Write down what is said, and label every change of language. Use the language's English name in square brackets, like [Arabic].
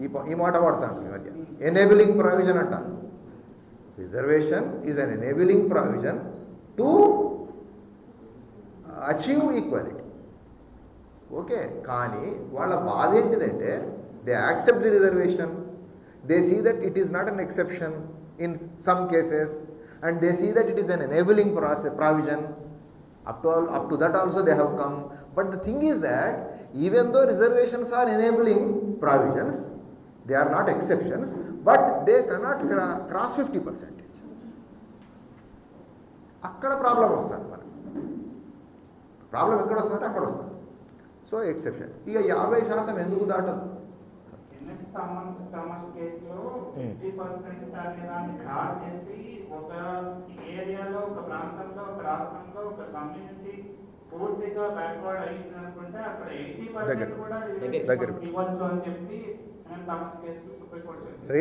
[Telugu] ఈ మాట వాడతాను ఈ మధ్య. ఎనేబులింగ్ ప్రావిజన్ అంట. [English] Reservation is an enabling provision to achieve equality. [Telugu] Okay, కానీ వాళ్ళ బాధ ఏంటిదంటే [English] They accept the reservation, they see that it is not an exception in some cases, and they see that it is an enabling provision. Up to that also they have come. But the thing is that even though reservations are enabling provisions, they are not exceptions, but they cannot cross 50%. [Telugu] అక్కడ problem వస్తుంది మనకు. Problem ఎక్కడ వస్తుందంటే అక్కడ వస్తుంది. So exception. ఇక 50% ఎందుకు దాటదు? Thomas కేసులో 50% దాన్ని క్రాస్ చేసి ఒక ఏరియాలో, ఒక ప్రాంతంలో, ఒక రాష్ట్రంలో, ఒక కమ్యూనిటీ పూర్తిగా బ్యాక్వర్డ్ అయింది అనుకుంటే అక్కడ 80% కూడా ఇవ్వచ్చు అని చెప్పి థామస్ కేసులో సుప్రీంకోర్టు చెప్పింది.